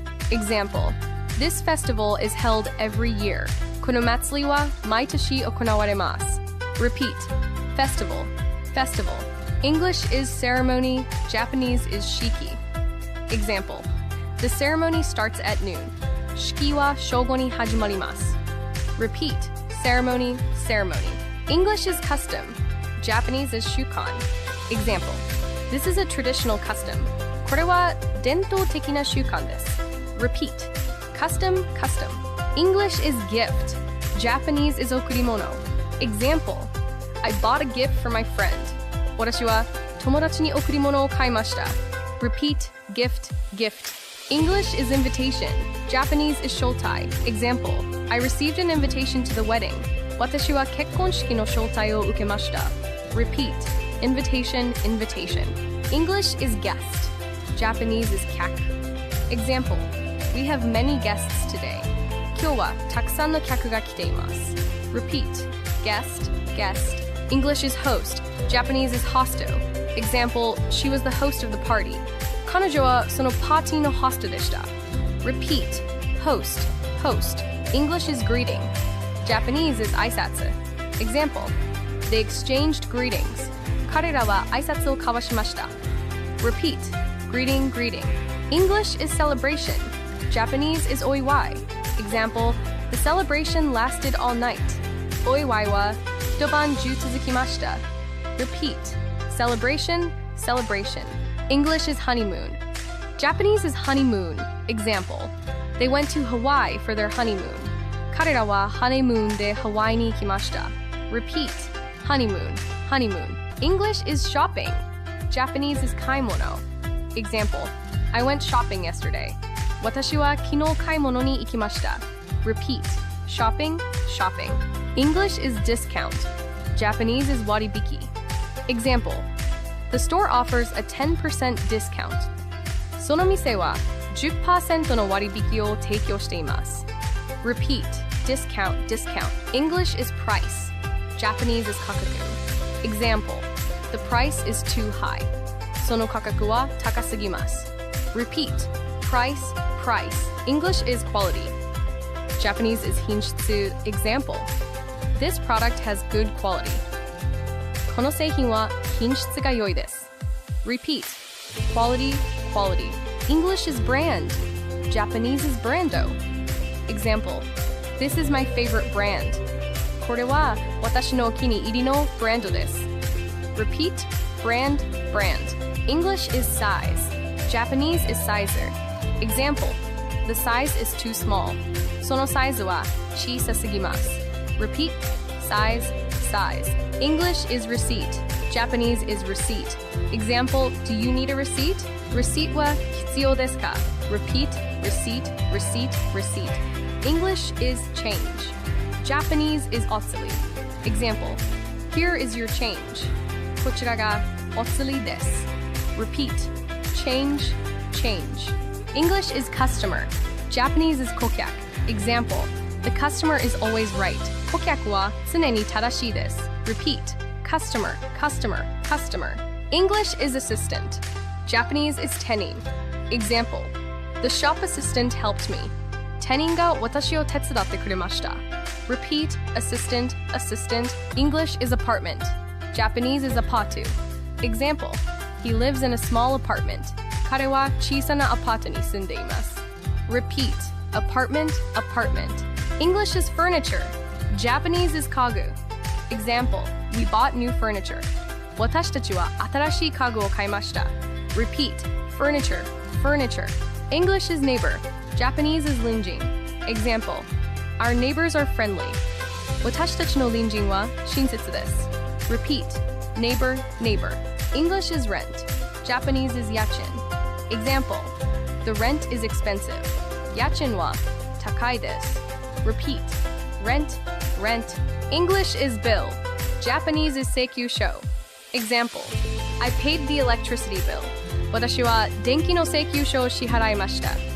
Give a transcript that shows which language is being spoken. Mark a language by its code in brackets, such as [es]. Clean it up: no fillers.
[en] Example: This festival is held every year. [ja] この祭りは毎年行われます。 [en] Repeat. Festival. Festival. English is ceremony. Japanese is shiki. Example: The ceremony starts at noon. [ja] 式は正午に始まります。 [en] Repeat. Ceremony. Ceremony. English is custom. Japanese is shukan. Example: This is a traditional custom. [ja] これは伝統的な習慣です。 [en] Repeat. Custom. Custom. English is gift. Japanese is 贈り物. Example: I bought a gift for my friend. [ja] 私は友達に贈り物を買いました。 [en] Repeat. Gift. Gift. English is invitation. Japanese is shotai. Example: I received an invitation to the wedding. [ja] 私は結婚式の招待を受けました。 [en] Repeat. Invitation. Invitation. English is guest. Japanese is kyaku. Example: We have many guests today. [ja] 今日はたくさんの客が来ています。 [en] Repeat. Guest. Guest. English is host. Japanese is hosto. Example: She was the host of the party. [ja] 彼女はそのパーティーのホストでした。 [en] Repeat. Host. Host. English is greeting. Japanese is 挨拶. Example: They exchanged greetings. [ja] 彼らは挨拶を交わしました。 [en] Repeat. Greeting. Greeting. English is celebration. Japanese is oiwai. Example: The celebration lasted all night. [ja] Oiwai wa一晩中続きました。 [en] Repeat. Celebration. Celebration. English is honeymoon. Japanese is honeymoon. Example: They went to Hawaii for their honeymoon. [ja] 彼らはハネムーンでハワイに行きました。 [en] Repeat. Honeymoon. Honeymoon. English is shopping. Japanese is 買い物. Example: I went shopping yesterday. [ja] 私は昨日買い物に行きました。 [en] Repeat. Shopping. Shopping. English is discount. Japanese is waribiki. Example: The store offers a 10% discount. [ja] その店は 10% の割引を提供しています。 [en] Repeat. Discount. Discount. English is price. Japanese is 価格. Example: The price is too high. [ja] その価格は高すぎます。 [en] Repeat. Price. Price. English is quality. Japanese is 品質. Example: This product has good quality. [ja] この製品は品質が良いです。 [en] Repeat. Quality. Quality. English is brand. Japanese is brando. Example: This is my favorite brand. [ja] これは私のお気に入りのブランドです。 [en] Repeat. Brand. Brand. English is size. Japanese is sizer. Example: The size is too small. [ja] そのサイズは小さすぎます。 [en] Repeat. Size. Size. English is receipt. Japanese is receipt. Example: Do you need a receipt? [ja] Receipt は必要ですか? [en] Repeat. Receipt. Receipt. Receipt. English is change. Japanese is otsuri. Example: Here is your change. [ja] こちらがお釣りです。 [en] Repeat. Change. Change. English is customer. Japanese is 顧客. Example: The customer is always right. [ja] 顧客は常に正しいです。 [en] Repeat. Customer. Customer. Customer. English is assistant. Japanese is tenin. Example: The shop assistant helped me. [ja] 店員が私を手伝ってくれました。 [en] Repeat. Assistant. Assistant. English is apartment. Japanese is apatu. Example: He lives in a small apartment. [ja] 彼は小さなアパートに住んでいます。 [en] Repeat. Apartment. Apartment. English is furniture. Japanese is kagu. Example: We bought new furniture. [ja] 私たちは新しい家具を買いました。 [en] Repeat. Furniture. Furniture. English is neighbor. Japanese is隣人. Example: Our neighbors are friendly. [ja] 私たちの隣人は親切です。 [en] Repeat. Neighbor. Neighbor. English is rent. Japanese is yachin. Example: The rent is expensive. [ja] 家賃は高いです。 [en] Repeat. Rent. Rent. English is bill. Japanese is 請求書. Example: I paid the electricity bill. [ja] 私は電気の請求書を支払いました。